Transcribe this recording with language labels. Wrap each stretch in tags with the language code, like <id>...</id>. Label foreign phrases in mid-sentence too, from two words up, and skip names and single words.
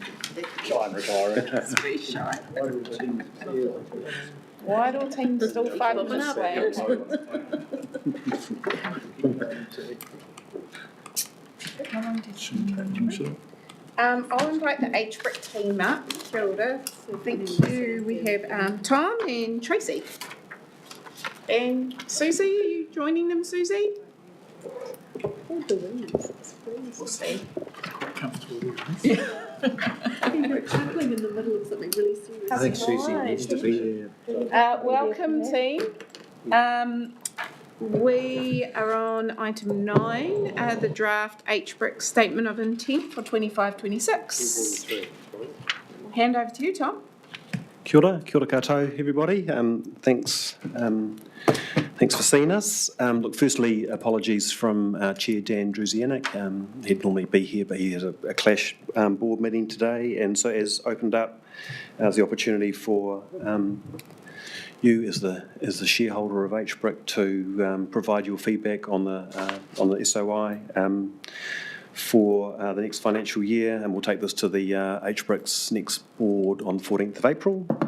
<en>Shy and retiring. It's very shy. Whitehall team still fighting this How long did she I'll invite the H-Brick team up.</en> <mi>Kia ora.</mi> <en>So thank you. We have Tom and Tracy. And Susie, are you joining them, Susie? We'll see. Quite comfortable. You're chuckling in the middle of something really serious. I think Susie needs to be there. Welcome, team. We are on item 9, the draft HBRIC Statement of Intent for 25-26. Hand over to you, Tom.</en> <mi>Kia ora koutou,</mi> <en>everybody. Thanks for seeing us. Look, firstly, apologies from Chair Dan Druzianic. He'd normally be here, but he has a clash board meeting today, and so has opened up the opportunity for you as the shareholder of HBRIC to provide your feedback on the SOI for the next financial year, and we'll take this to the HBRIC's next board on the 14th of April.</en>